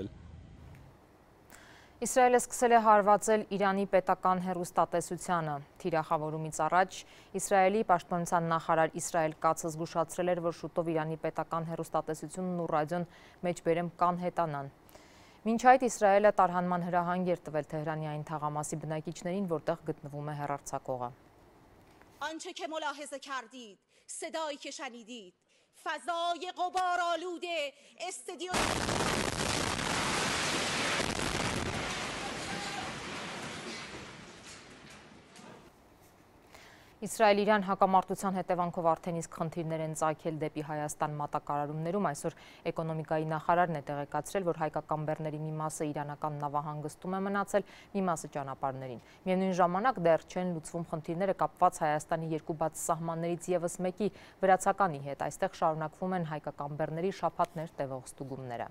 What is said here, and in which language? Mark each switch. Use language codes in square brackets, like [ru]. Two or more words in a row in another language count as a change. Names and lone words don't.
[hy] Իսրայելը սկսել է հարվածել Իրանի պետական հեռուստատեսությանը։ Թիրախավորումից առաջ Իսրայելի պաշտպանության նախարար Իսրայել Կացը զգուշացրել էր, որ շուտով Իրանի պետական հեռուստատեսությունն ու ռադիոն մեջբերեմ կանհետանան։ Մինչ այդ Իսրայելը տարհանման հրահանգ էր տվել Թեհրանի այն թաղամասի բնակիչներին, որտեղ գտնվում է հեռարձակողը։ [fa] آنچه که ملاحظه کردید صدایی که شنیدید فضای غبارآلود استدیو [hy] Իսրայել-Իրան հակամարտության հետևանքով արդեն իսկ խնդիրներ են ծագել դեպի Հայաստան մատակարարումներում։ Այսօր էկոնոմիկայի նախարարն է տեղեկացրել, որ հայկական բեռների մի մասը իրանական նավահանգստում է մնացել, մի մասը ճանապարհներին։ Միևնույն ժամանակ դեռ չեն լուծվում խնդիրները կապված Հայաստանի երկու բաց սահմաններից եւս մեկի վրացականի հետ։ Այստեղ շարունակվում են հայկական բեռների շաբաթներ տևող ստուգումները։